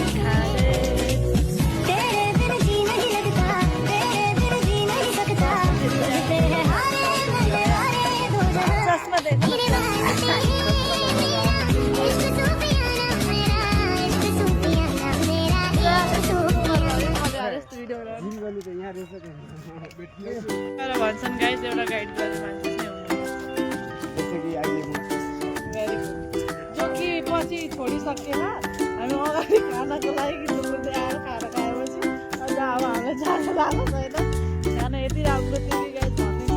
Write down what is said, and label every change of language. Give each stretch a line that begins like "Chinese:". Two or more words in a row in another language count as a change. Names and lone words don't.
Hindi: तेरे बिन जी नहीं लगता, तेरे बिन जी नहीं सकता, तेरे हारे मेरे हारे दो जहां मेरे वास्ते इश्क सूफियाना मेरा, इश्क सूफियाना मेरा, इश्क सूफियाना।
Nepali: तर भन्छन् गाइज एउटा गाइड गर्ने मान्छे चाहिँ
English: very good
Nepali: जो कि पछि छोडिसकेन हामी अगाडि खानाको लागि कुर्दै आएर खाना खाएपछि अन्त अब हामीलाई जान लाग्नु छैन खाना यति राम्रो थियो कि गाइज